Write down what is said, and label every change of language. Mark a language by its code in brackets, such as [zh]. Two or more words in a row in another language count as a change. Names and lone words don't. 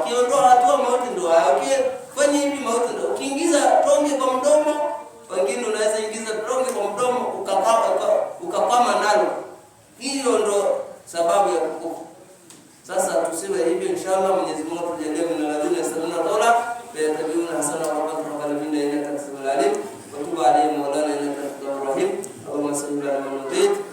[sw] Ukiondoa hatua mauti ndio haya. Ukifanya hivi mauti ndio. Ukiingiza tonge kwa mdomo, wengine unaweza ingiza tonge kwa mdomo ukakwama nalo. Hiyo ndo sababu ya kukufa. Sasa tusiwe hivyo inshallah. Mwenyezi Mungu atujalie [ar] من الذين يستمعون القول فيتبعون أحسنه وربنا إنك حكيم عليم. وتب عليهم مولانا إنك أنت التواب الرحيم. اللهم صل على محمد